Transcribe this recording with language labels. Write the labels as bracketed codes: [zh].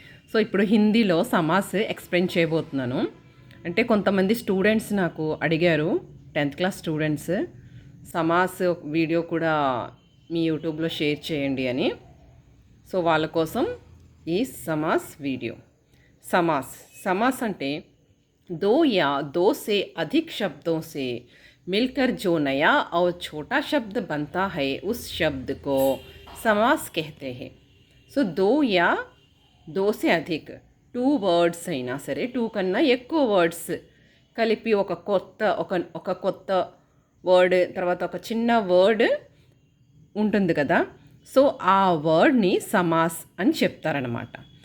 [te] So ఇప్పుడు హిందీలో సమాస్ explain చేయబోతున్నాను. అంటే కొంతమంది స్టూడెంట్స్ నాకు అడిగారు, 10th క్లాస్ స్టూడెంట్స్, సమాస్ వీడియో కూడా మీ యూట్యూబ్లో షేర్ చేయండి అని. సో వాళ్ళ కోసం ఈ समास वीडियो. [hi] समास అంటే दो या दो से अधिक शब्दों से मिलकर जो नया और छोटा शब्द बनता है उस शब्द को समास कहते हैं. [te] సో [hi] दो या दो से अधिक, [te] 2 వర్డ్స్ అయినా సరే, 2 కన్నా ఎక్కువ వర్డ్స్ కలిపి ఒక కొత్త వర్డ్ తర్వాత ఒక చిన్న వర్డ్ ఉంటుంది కదా, సో ఆ వర్డ్ని समास అని చెప్తారనమాట.